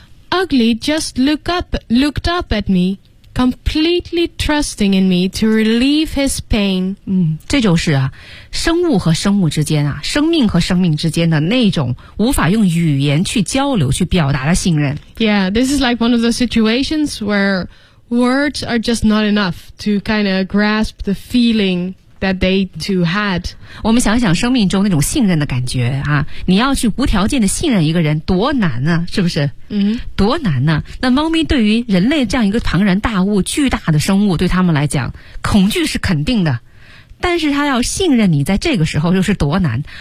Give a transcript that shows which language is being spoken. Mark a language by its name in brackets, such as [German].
[English] Ugly just looked up at me. Completely trusting in me to relieve his pain. [Chinese] 这就是啊，生物和生物之间啊，生命和生命之间的那种无法用语言去交流、去表达的信任。 [English] Yeah, this is like one of those situations where words are just not enough to kind of grasp the feeling that they two had. [Chinese] 我们想想生命中那种信任的感觉啊，你要去无条件的信任一个人多难啊，是不是？多难啊。那猫咪对于人类这样一个庞然大物、巨大的生物，对他们来讲，恐惧是肯定的。但是他要信任你在这个时候又是多难。